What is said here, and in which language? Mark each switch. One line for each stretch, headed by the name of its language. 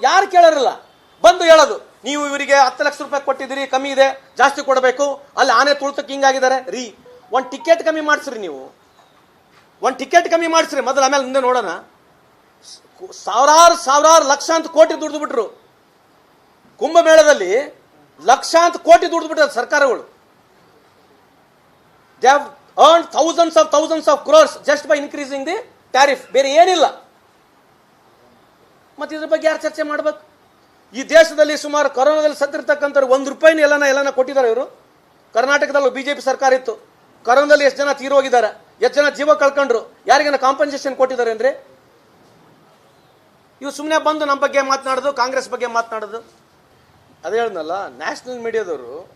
Kannada: ಯಾರು ಕೇಳೋರಿಲ್ಲ, ಬಂದು ಹೇಳೋದು ನೀವು ಇವರಿಗೆ 10 ಲಕ್ಷ ರೂಪಾಯಿ ಕೊಟ್ಟಿದ್ದೀರಿ, ಕಮ್ಮಿ ಇದೆ, ಜಾಸ್ತಿ ಕೊಡಬೇಕು, ಅಲ್ಲಿ ಆನೆ ತುಳಿತಕ್ಕೆ ಹಿಂಗಾಗಿದ್ದಾರೆ ರೀ. ಒಂದು ಟಿಕೆಟ್ ಕಮ್ಮಿ ಮಾಡಿಸ್ರಿ, ನೀವು ಒಂದು ಟಿಕೆಟ್ ಕಮ್ಮಿ ಮಾಡಿಸ್ರಿ ಮೊದಲು, ಆಮೇಲೆ ಮುಂದೆ ನೋಡೋಣ. ಸಾವಿರಾರು ಲಕ್ಷಾಂತರ ಕೋಟಿ ದುಡ್ದು ಬಿಟ್ರು. ಕುಂಭಮೇಳದಲ್ಲಿ ಲಕ್ಷಾಂತರ ಕೋಟಿ ದುಡ್ದು ಬಿಟ್ಟಾರೆ ಸರ್ಕಾರಗಳು.
English: They have earned thousands of crores just by increasing the tariff.
Kannada: ಬೇರೆ ಏನಿಲ್ಲ. ಮತ್ತೆ ಇದ್ರ ಬಗ್ಗೆ ಯಾರು ಚರ್ಚೆ ಮಾಡ್ಬೇಕು? ಈ ದೇಶದಲ್ಲಿ ಸುಮಾರು ಕೊರೋನಾದಲ್ಲಿ ಸತ್ತಿರ್ತಕ್ಕಂಥವ್ರು ₹1 ಎಲ್ಲನ ಕೊಟ್ಟಿದ್ದಾರೆ ಇವರು. ಕರ್ನಾಟಕದಲ್ಲೂ ಬಿಜೆಪಿ ಸರ್ಕಾರ ಇತ್ತು, ಕೊರೋನಾದಲ್ಲಿ ಎಷ್ಟು ಜನ ತೀರೋಗಿದ್ದಾರೆ, ಎಷ್ಟು ಜನ ಜೀವ ಕಳ್ಕೊಂಡ್ರು, ಯಾರಿಗೇನ ಕಾಂಪನ್ಸೇಷನ್ ಕೊಟ್ಟಿದ್ದಾರೆ ಅಂದ್ರೆ? ಇವು ಸುಮ್ಮನೆ ಬಂದು ನಮ್ಮ ಬಗ್ಗೆ ಮಾತನಾಡೋದು, ಕಾಂಗ್ರೆಸ್ ಬಗ್ಗೆ ಮಾತನಾಡೋದು. ಅದೇ ಹೇಳಿದ್ನಲ್ಲ, ನ್ಯಾಷನಲ್ ಮೀಡಿಯಾದವರು